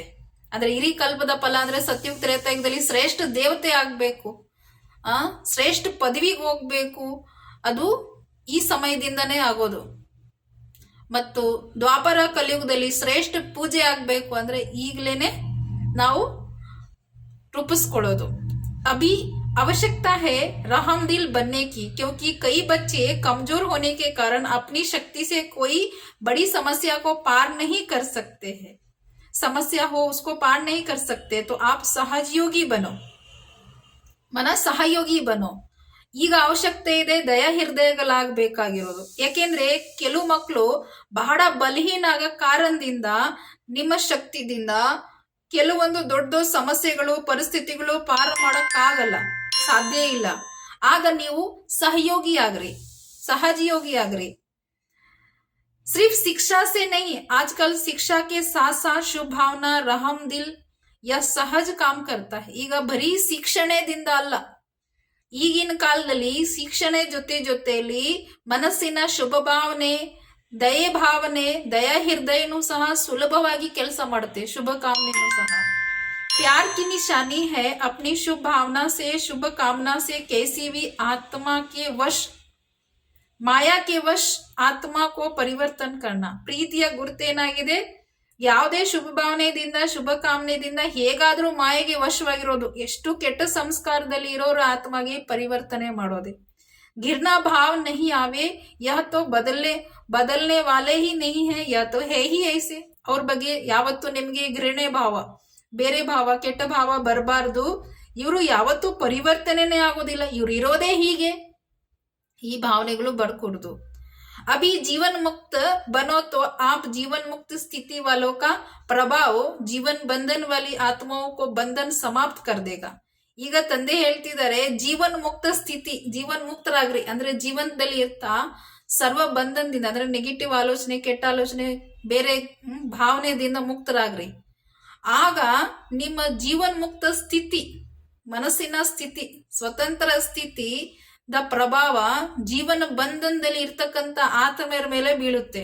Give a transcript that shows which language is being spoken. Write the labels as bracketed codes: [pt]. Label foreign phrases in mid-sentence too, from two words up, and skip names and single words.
[kn] ಅಂದ್ರೆ ಇಡೀ ಕಲ್ಪದ ಫಲ ಅಂದ್ರೆ ಸತ್ಯುಗ ತ್ರೇತಾಯುಗದಲ್ಲಿ ಶ್ರೇಷ್ಠ ದೇವತೆ ಆಗ್ಬೇಕು, ಶ್ರೇಷ್ಠ ಪದವಿಗೆ ಹೋಗ್ಬೇಕು. ಅದು ಈ ಸಮಯದಿಂದನೇ ಆಗೋದು. ಮತ್ತು ದ್ವಾಪರ ಕಲಿಯುಗದಲ್ಲಿ ಶ್ರೇಷ್ಠ ಪೂಜೆ ಆಗ್ಬೇಕು ಅಂದ್ರೆ ಈಗಲೇನೆ ನಾವು ರೂಪಿಸ್ಕೊಳ್ಳೋದು. [hi] अभी आवश्यकता है रहम दिल बनने की, क्योंकि कई बच्चे कमजोर होने के कारण अपनी शक्ति से कोई बड़ी समस्या को पार नहीं कर सकते हैं. समस्या हो उसको पार नहीं कर सकते, तो आप सहयोगी बनो, मन सहयोगी बनो. [kn] ಈಗ ಅವಶ್ಯಕತೆ ಇದೆ ದಯ ಹೃದಯಗಳಾಗಬೇಕಾಗಿರೋದು. ಯಾಕೆಂದ್ರೆ ಕೆಲವು ಮಕ್ಕಳು ಬಹಳ ಬಲಹೀನ ಆಗ ಕಾರಣದಿಂದ ನಿಮ್ಮ ಶಕ್ತಿದಿಂದ ಕೆಲವೊಂದು ದೊಡ್ಡ ಸಮಸ್ಯೆಗಳು ಪರಿಸ್ಥಿತಿಗಳು ಪಾರ ಮಾಡೋಕ್ಕಾಗಲ್ಲ, ಸಾಧ್ಯ ಇಲ್ಲ. ಆಗ ನೀವು ಸಹಯೋಗಿ ಆಗ್ರಿ. [hi] सिर्फ शिक्षा से नहीं, आजकल शिक्षा के साथ साथ शुभ भावना, रहम दिल या सहज काम करता है. [kn] ಈಗ ಬರೀ ಶಿಕ್ಷಣದಿಂದ ಅಲ್ಲ, ಈಗಿನ ಕಾಲದಲ್ಲಿ ಶಿಕ್ಷಣ ಜೊತೆಯಲ್ಲಿ ಮನಸ್ಸಿನ ಶುಭ ಭಾವನೆ, ದಯಾ ಹೃದಯನೂ ಸಹ ಸುಲಭವಾಗಿ ಕೆಲಸ ಮಾಡುತ್ತೆ. ಶುಭ ಕಾಮನೆನೂ ಸಹ [hi] प्यार की निशानी है अपनी शुभ भावना से, शुभ कामना से कैसी भी आत्मा के वश, माया के वश आत्मा को परिवर्तन करना. [kn] ಪ್ರೀತಿಯ ಗುರುತೇನಾಗಿದೆ, ಯಾವುದೇ ಶುಭ ಭಾವನೆಯಿಂದ ಶುಭ ಕಾಮನೆಯಿಂದ ಹೇಗಾದ್ರೂ ಮಾಯೆಗೆ ವಶವಾಗಿರೋದು. ಎಷ್ಟು ಕೆಟ್ಟ ಸಂಸ್ಕಾರದಲ್ಲಿ ಇರೋರು ಆತ್ಮಗೆ ಪರಿವರ್ತನೆ ಮಾಡೋದೆ. [hi] घृणा भाव नहीं आवे, यह तो बदलने वाले ही नहीं है, यह तो है ही ऐसे. [kn] ಅವ್ರ ಬಗ್ಗೆ ಯಾವತ್ತು ನಿಮ್ಗೆ ಘೃಣೆ ಭಾವ, ಬೇರೆ ಭಾವ, ಕೆಟ್ಟ ಭಾವ ಬರಬಾರ್ದು. ಇವರು ಯಾವತ್ತೂ ಪರಿವರ್ತನೆನೇ ಆಗೋದಿಲ್ಲ, ಇವ್ರು ಇರೋದೇ ಹೀಗೆ. ಈ ಭಾವನೆಗಳು ಬರ್ಕೂಡ್ದು. [hi] अभी जीवन मुक्त बनो तो आप जीवन मुक्त स्थिति वालों का प्रभाव जीवन बंधन वाली आत्माओं को बंधन समाप्त कर देगा. [kn] ಈಗ ತಂದೆ ಹೇಳ್ತಿದ್ದಾರೆ ಜೀವನ್ ಮುಕ್ತ ಸ್ಥಿತಿ, ಜೀವನ್ ಮುಕ್ತರಾಗ್ರಿ. ಅಂದ್ರೆ ಜೀವನದಲ್ಲಿ ಇರ್ತಾ ಸರ್ವ ಬಂಧನದಿಂದ, ಅಂದ್ರೆ ನೆಗೆಟಿವ್ ಆಲೋಚನೆ, ಕೆಟ್ಟ ಆಲೋಚನೆ, ಬೇರೆ ಭಾವನೆದಿಂದ ಮುಕ್ತರಾಗ್ರಿ. ಆಗ ನಿಮ್ಮ ಜೀವನ್ ಮುಕ್ತ ಸ್ಥಿತಿ, ಮನಸ್ಸಿನ ಸ್ಥಿತಿ, ಸ್ವತಂತ್ರ ಸ್ಥಿತಿ ದ ಪ್ರಭಾವ ಜೀವನ ಬಂಧನದಲ್ಲಿ ಇರ್ತಕ್ಕಂಥ ಆತ್ಮೆಯರ ಮೇಲೆ ಬೀಳುತ್ತೆ.